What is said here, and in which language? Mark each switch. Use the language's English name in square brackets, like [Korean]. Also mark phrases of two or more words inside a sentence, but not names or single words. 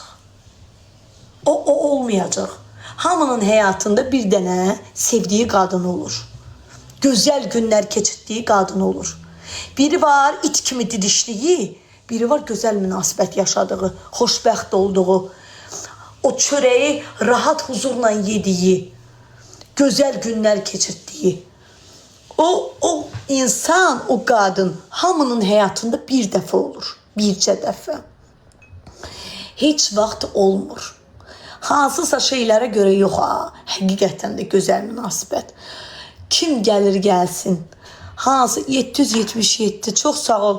[Azerbaijani] O olmayacaq. Hamının həyatında bir dənə sevdiyi qadın olur. Gözəl günlər keçirdiyi qadın olur. Biri var it kimi didişdiyi, biri var gözəl münasibət yaşadığı, xoşbəxt olduğu. [Turkish] o çöreği rahat huzurla yediği, güzel günler geçirdiği, o insan, [Azerbaijani] o qadın hamının həyatında bir dəfə olur. Bircə dəfə. Heç vaxt olmur. Hansısa şeylərə görə yox ha, həqiqətən də gözəl münasibət. Kim gəlir gəlsin. Hansı 777, çox sağ ol.